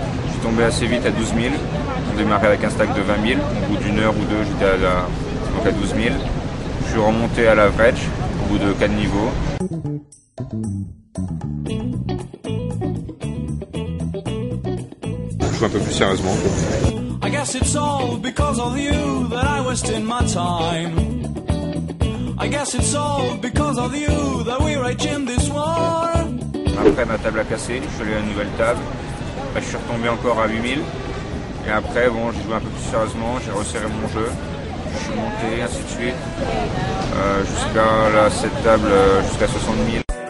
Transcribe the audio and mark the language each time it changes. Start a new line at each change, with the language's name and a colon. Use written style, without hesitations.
French: Je suis tombé assez vite à 12 000. On démarrait avec un stack de 20 000. Au bout d'une heure ou deux, j'étais à 12 000. Je suis remonté à l'average au bout de 4 niveaux. Je joue un peu plus sérieusement.
English: I guess it's all because of you that I wasted my time. I guess it's all because of you that we're in this war.
French: Après ma table a cassé, je suis allé à une nouvelle table. Je suis retombé encore à 8000 et après bon j'ai joué un peu plus sérieusement, j'ai resserré mon jeu, je suis monté ainsi de suite jusqu'à cette table jusqu'à 60 000.